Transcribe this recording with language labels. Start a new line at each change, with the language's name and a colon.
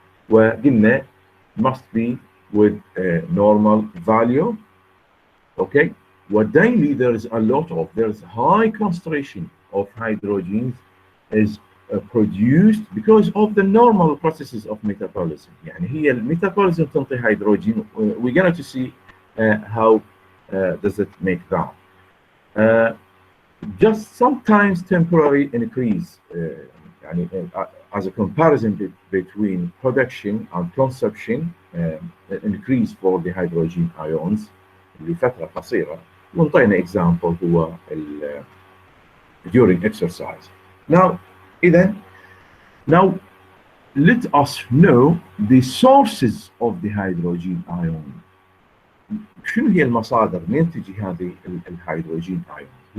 Arabic: وقلنا
English: must be with a normal value. Okay. What daily there's high concentration of hydrogen is produced because of the normal processes of metabolism.
Arabic: يعني هي الميتابوليزم تنطي hydrogen.
English: We're going to see how does it make that. Just sometimes temporary increase
Arabic: يعني
English: as a comparison between production and consumption increase for the hydrogen ions
Arabic: لفترة قصيرة. ونطينا
English: example
Arabic: هو
English: during exercise. Now let us know the sources of the hydrogen ion.
Arabic: شنو هي المصادر منين تجي هذه الهيدروجين ion?